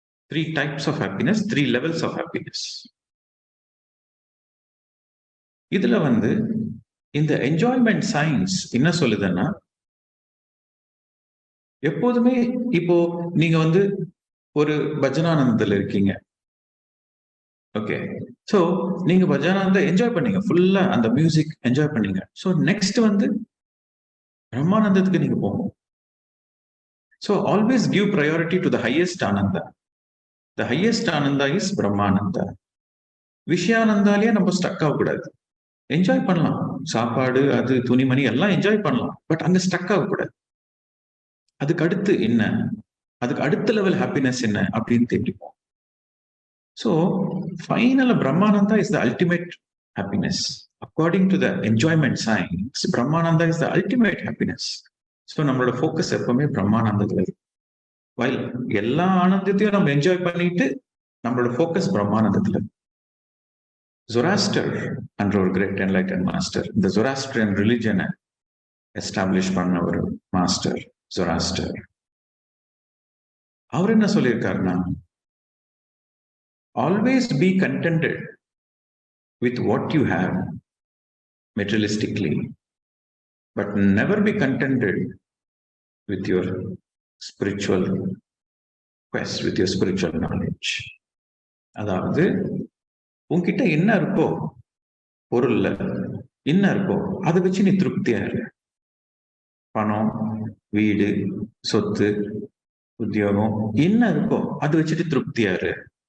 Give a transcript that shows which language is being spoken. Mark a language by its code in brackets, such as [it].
[en] 3 types of happiness, 3 levels of happiness. [ta] இதுல வந்து இந்த என்ஜாய்மெண்ட் சயின்ஸ் என்ன சொல்லுதுன்னா, எப்போதுமே இப்போ நீங்க வந்து ஒரு பஜனானந்தத்துல இருக்கீங்க. ஓகே. சோ நீங்க பஜானாந்த என்ஜாய் பண்ணீங்க. ஃபுல்லா அந்த மியூசிக் என்ஜாய் பண்ணீங்க. சோ நெக்ஸ்ட் வந்து பிரம்மானந்தத்துக்கு நீங்க போங்க. [en] So always give priority to the highest ananda. The highest ananda is Brahmananda. [ta] விஷயானந்தாலயே நம்ம ஸ்டக் ஆகக்கூடாது. என்ஜாய் பண்ணலாம். சாப்பாடு, அது துணிமணி எல்லாம் என்ஜாய் பண்ணலாம். பட் அங்க ஸ்டக் ஆகக்கூடாது. அதுக்கு அடுத்து என்ன? அதுக்கு அடுத்த லெவல் ஹாப்பினஸ் என்ன அப்படின்னு தேடிப்போம். [en] So, final Brahmananda is the ultimate happiness. According to the enjoyment science, Brahmananda is the ultimate happiness. [ta] So, நம்மளோட focus எப்பவுமே பிரம்மானந்தத்துல இருக்கு. While எல்லா ஆனந்தத்தையும் நம்ம என்ஜாய் பண்ணிட்டு நம்மளோட focus பிரம்மானந்தத்துல இருக்கு. Zoroaster என்ற ஒரு [en] great enlightened master, [ta] இந்த Zoroastrian religion establish பண்ண ஒரு master, Zoroaster. அவர் என்ன சொல்லியிருக்காருன்னா, [en] always be contented with what you have materialistically, but never be contented with your spiritual quest, with your spiritual knowledge. [ta] அதாவது உன்கிட்ட என்ன இருக்கோ பொருள்ல என்ன இருக்கோ அதை வச்சு நீ திருப்தியா இரு. பணம், வீடு, சொத்து, உத்தியோகம் என்ன இருக்கோ அதை வச்சுட்டு திருப்தியா இரு.